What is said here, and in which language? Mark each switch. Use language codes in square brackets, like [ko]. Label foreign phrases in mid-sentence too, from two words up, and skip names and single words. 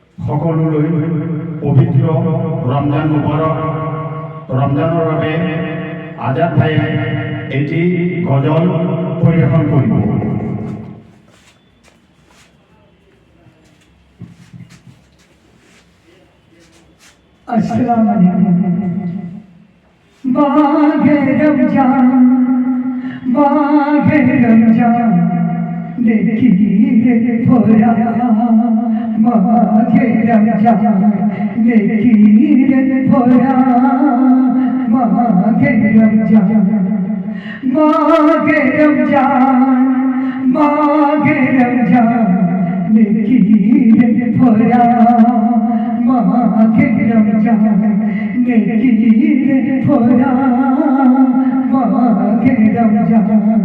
[as] সকললৈ পবিত্ৰ ৰমজান মুবাৰক। ৰমজানৰ বাবে আজাদ ভাইয়ে এটি গজল পৰিৱেশন কৰিব। [ar] السلام عليكم. [ur] ماہِ رمضان نیکی بھرا، ماہِ رمضان نیکی بھرا, ماہِ رمضان نیکی بھرا، ماہِ رمضان نیکی بھرا، ماہِ رمضان.